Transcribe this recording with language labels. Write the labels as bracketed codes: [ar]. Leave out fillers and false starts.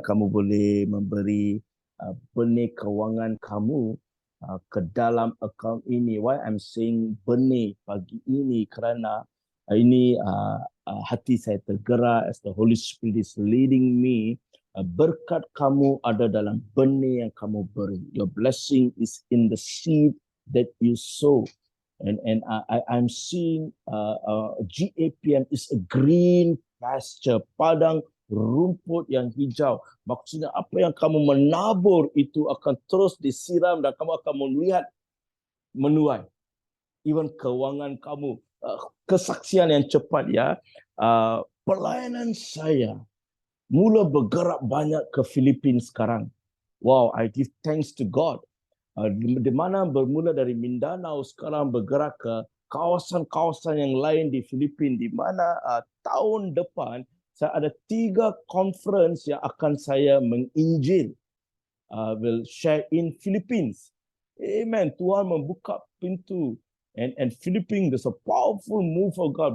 [ms] Kamu boleh memberi benih kewangan kamu ke dalam account ini. [en] Why I'm saying [ms] benih pagi ini? Kerana ini hati saya tergerak [en] as the Holy Spirit is leading me. [ms] Berkat kamu ada dalam benih yang kamu beri. [en] Your blessing is in the seed that you sow. And I'm seeing GAPM is a green pasture, [ms] padang rumput yang hijau. Maksudnya apa yang kamu menabur itu akan terus disiram dan kamu akan melihat menuai. [en] Even [ms] keuangan kamu, kesaksian yang cepat ya. Pelayanan saya mula bergerak banyak ke Filipina sekarang. [en] Wow, I give thanks to God. [ms] Di mana bermula dari Mindanao sekarang bergerak ke kawasan-kawasan yang lain di Filipina, di mana tahun depan saya ada 3 conference yang akan saya menginjil. [en] Will share in Philippines. Amen. [ms] Tuhan membuka pintu. [en] And Philippines, there's a powerful move of God.